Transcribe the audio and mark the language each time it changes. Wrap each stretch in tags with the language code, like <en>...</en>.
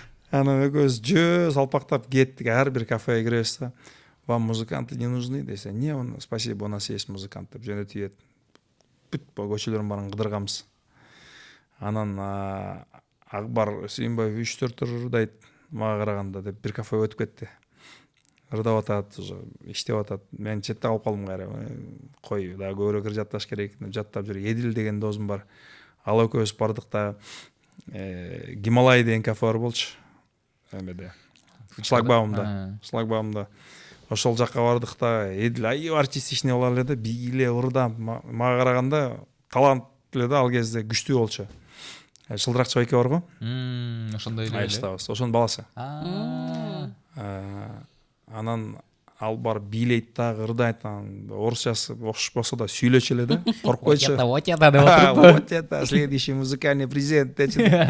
<ky>Анан экөөбүз жөө салпактап кеттик, ар бир кафеге киребиз да.</ky> <ru>Вам музыканты не нужны</ru> <ky>десе,</ky> <ru>не, спасибо, у нас есть музыкант</ru> <ky>деп жөнөтүп ийет. Бүт көчөлөрдүн баарын кыдырганбыз. Анан Акбар Сүйүнбаев 3-4 ыр ырдайт мага караганда деп бир кафеге өтүп кетти. Ырдап атат, иштеп атат. Мен четте калып калдым кайра. Кой, дагы көбүрөөк ыр жатташ керек деп жаттап жүр. Эдил деген досум бар. Ал экөөбүз бардык да, Гималай деген кафе бар болчу. Эмеде. Шлагбаумда. Ошол жакка бардык да, Эдил аябай артистичный боло эле да, бийле ырда мага караганда талант эле да, ал кезде күчтүү болчу. Шылдыракчы байке бар го? Ошондой эле. Айштабыз. Ошонун баласы. Анан ал бар бийлейт дагы, ырдайт, анан орусчасы окшош болсо да сүйлөчү эле да, коркпойчу.</ky> <ru>Вот это</ru> <ky>деп отуруп.</ky> <ru>Вот это следующий музыкальный презент</ru> <ky>дечи.</ky>